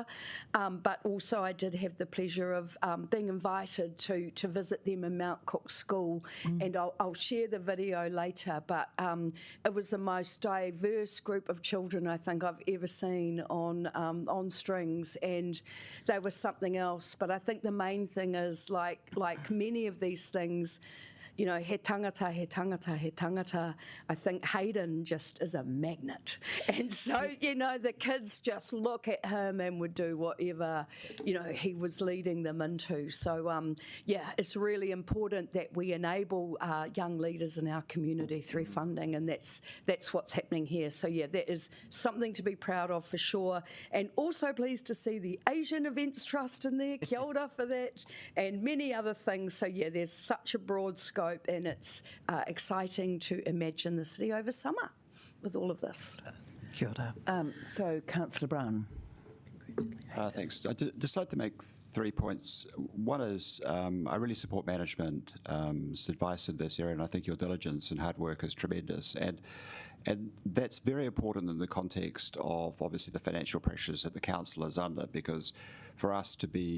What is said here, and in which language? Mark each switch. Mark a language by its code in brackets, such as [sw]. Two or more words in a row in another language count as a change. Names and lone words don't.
[en] But also I did have the pleasure of being invited to visit them in Mount Cook School, and I'll share the video later, but it was the most diverse group of children I think I've ever seen on strings, and they were something else. But I think the main thing is, like many of these things, [mi] he tangata, he tangata, he tangata. [en] I think Hayden just is a magnet. And so, the kids just look at him and would do whatever, he was leading them into. So, it's really important that we enable young leaders in our community through funding, and that's what's happening here. So, that is something to be proud of for sure. And also pleased to see the Asian Events Trust in there, [mi] kia ora [en] for that, and many other things. So, there's such a broad scope, and it's exciting to imagine the city over summer with all of this. [mi] Kia ora. [en] So, Councillor Brown. Thanks. I'd just like to make 3 points. One is I really support management's advice in this area, and I think your diligence and hard work is tremendous. And that's very important in the context of obviously the financial pressures that the council is under, because for us to be